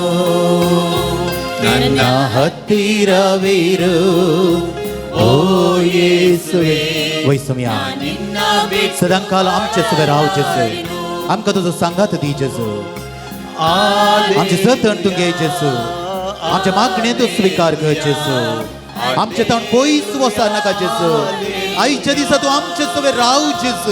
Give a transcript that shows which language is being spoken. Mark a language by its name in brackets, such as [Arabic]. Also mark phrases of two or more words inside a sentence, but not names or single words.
[Kannada] ನನ್ನ ಹತ್ತಿರವಿರು ಓ ಯೇಸುವೆ [Konkani] वय सोम्या [Kannada] ನಿನ್ನ ಬಿಟ್ಟು [Konkani] सदांकाल आमचे सुबे राव जेसू. आमकां तुजो सांगात दी जेसू. आमचे जतन तूं घे जेसू. आमचे मागणे तूं स्विकार कर जेसू. आमचे तोंड पयस वसा नाका जेसू. आयच्या दिसा तूं आमचे सुबे राव जेसू.